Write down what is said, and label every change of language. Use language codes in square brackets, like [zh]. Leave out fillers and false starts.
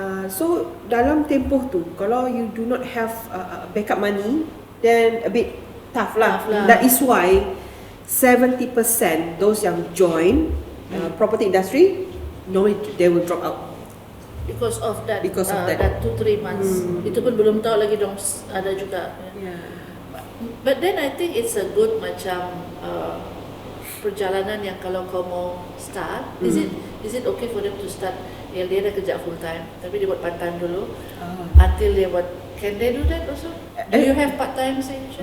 [en] So [ms] dalam tempoh tu, kalau [en] you do not have backup money, then a bit tough lah. Tough lah. That is why 70% those yang join property industry, normally they will drop out. Because of that. Because of that. That 2-3 months. [ms] Itu pun belum tahu lagi dong ada juga. [en] But then I think it's a good [ms] macam perjalanan yang kalau kau mau start, [en] is it okay for them to start? [ms] Yang dia dah kerja [en] full time, [ms] tapi dia buat [en] part time [ms] dulu until dia buat. [en] Can they do that also? Do you have part time section?